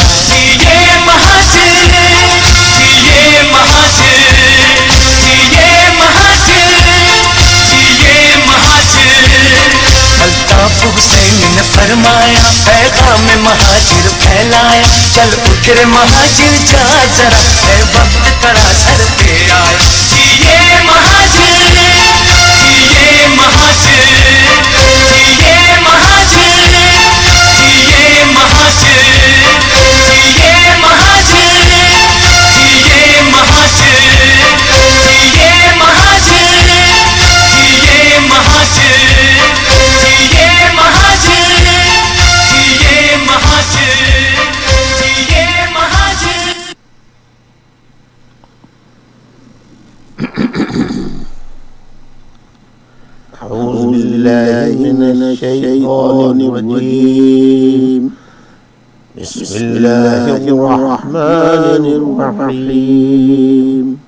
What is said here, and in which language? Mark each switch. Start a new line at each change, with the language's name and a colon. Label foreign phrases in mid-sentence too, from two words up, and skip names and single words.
Hindi: जिए महाजिर, जिए महाजिर, जिए महाजिर, जिए महाजिर। अल्ताफ हुसैन ने फरमाया, पैगाम महाजिर फैलाया, चल उठ रे महाजिर जा जरा, है वक्त कड़ा सर पे आया। जिए महाजिर, जिए महाजिर, जिए महाजिर, जिए महाजिर, जिए महाजिर, जिए महाजिर, जिए महाजिर, जिए महाजिर, जिए महाजिर, जिए महाजिर, जिए महाजिर।
Arabic: أعوذ بالله من الشيطان الرجيم. بسم الله الرحمن الرحيم.